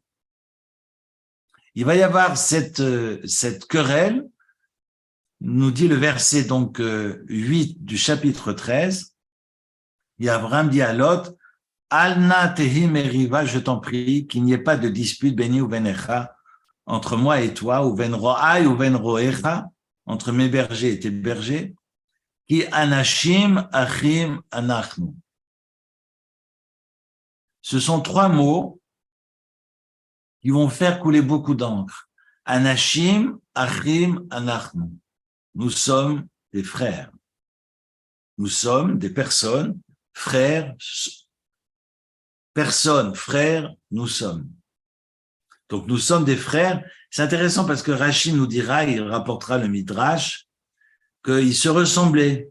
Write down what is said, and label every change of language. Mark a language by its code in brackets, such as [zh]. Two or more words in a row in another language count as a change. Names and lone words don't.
[fr] Il va y avoir cette querelle, nous dit le verset donc 8 du chapitre 13. Et Abraham dit à Lot, [he] אל נא תהי מריבה, [fr] je t'en prie, qu'il n'y ait pas de dispute [he] ביני ובינך [fr] entre moi et toi, [he] ובין רועי ובין רועיך, [fr] entre mes bergers et tes bergers, [he] כי אנשים אחים אנחנו. [fr] Ce sont trois mots qui vont faire couler beaucoup d'encre. [he] אנשים אחים אנחנו. [fr] Nous sommes des frères. Nous sommes des personnes, frères, personnes, frères, nous sommes. Donc, nous sommes des frères. C'est intéressant parce que Rashi nous dira, il rapportera le Midrash, qu'ils se ressemblaient.